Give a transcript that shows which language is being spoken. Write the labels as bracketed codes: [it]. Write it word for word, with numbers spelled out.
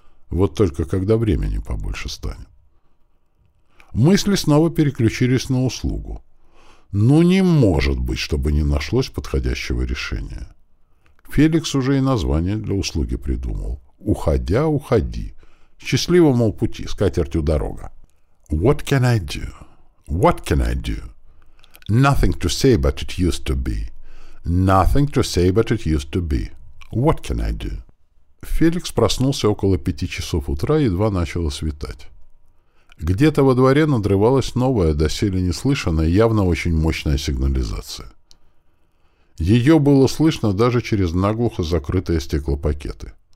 [ru] Вот только когда времени побольше станет. Мысли снова переключились на услугу. Ну не может быть, чтобы не нашлось подходящего решения. Феликс уже и название для услуги придумал. «Уходя, уходи. Счастливо, мол, пути, с катертью дорога». [en] «What can I do? What can I do? Nothing to say, but it used to be. Nothing to say, but it used to be. What can I do?» [ru] Феликс проснулся около пяти часов утра, едва начало светать. Где-то во дворе надрывалась новая, доселе неслышанная, явно очень мощная сигнализация. Ее было слышно даже через наглухо закрытые стеклопакеты.